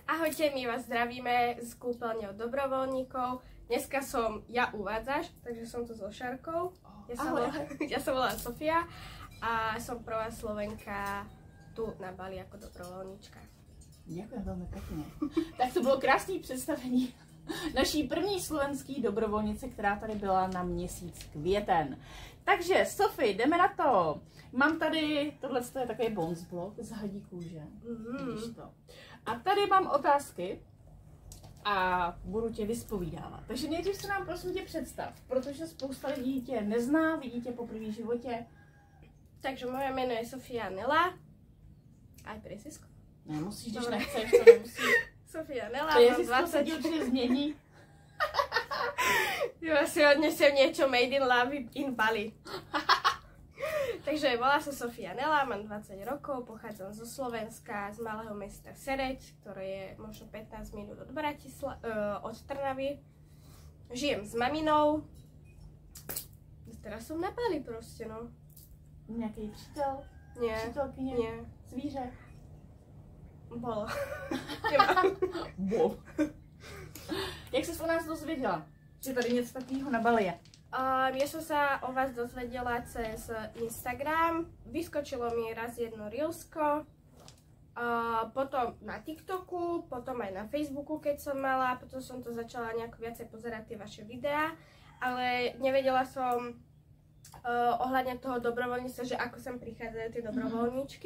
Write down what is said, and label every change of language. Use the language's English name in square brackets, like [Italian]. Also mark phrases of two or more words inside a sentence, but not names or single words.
[Slovak] Ahojte, my vás zdravíme z kúpeľne od dobrovoľníkov. Dneska som ja uvádzaš, takže som tu so Šárkou. Ja sa volám Sofia a som prvá Slovenka tu na Bali ako dobrovoľníčka. Ďakujem veľmi pekne. [Czech] Tak to bylo krásné představení naší první slovenský dobrovolnice, která tady byla na měsíc květen. Takže Sofie, jdeme na to. Mám tady, tohle je takový bonus blok z hadí kůže. Vidíš to. A tady mám otázky a budu tě vyspovídávat. Takže nejdřív se nám prosím tě představ, protože spousta lidí tě nezná, vidí tě poprvé v životě. Takže moje jméno je Sofia Nela. [Slovak] Aj priezvisko? [Czech] Nemusíš, když nechceš, to nemusíš. [Slovak] Sofia Nela, to mám je 20. [Czech] To změní. [Slovak] Ja si odnesem niečo [English] made in love in Bali. [Slovak] Takže volá sa Sofia Nela, mám 20 rokov, pochádzam zo Slovenska, z malého mesta Sereď, ktoré je možno 15 minút od Trnavy. Žijem s maminou. Teraz som na Bali proste, no. [Czech] Nějaký přítel? [Slovak] Nie. [Czech] Přítelkyně? [Slovak] Nie. [Czech] Zvíře? [Slovak] Bolo. Wow. [Czech] Jak jsi o nás dozvěděla, že tady něco takového na Bali je? [Slovak] Ja som sa o vás dozvedela cez Instagram, vyskočilo mi raz jedno reelsko, potom na TikToku, potom aj na Facebooku, keď som mala, potom som to začala nejako viacej pozerať tie vaše videá, ale nevedela som ohľadne toho dobrovoľníctva, že ako sem prichádzajú tie dobrovoľníčky.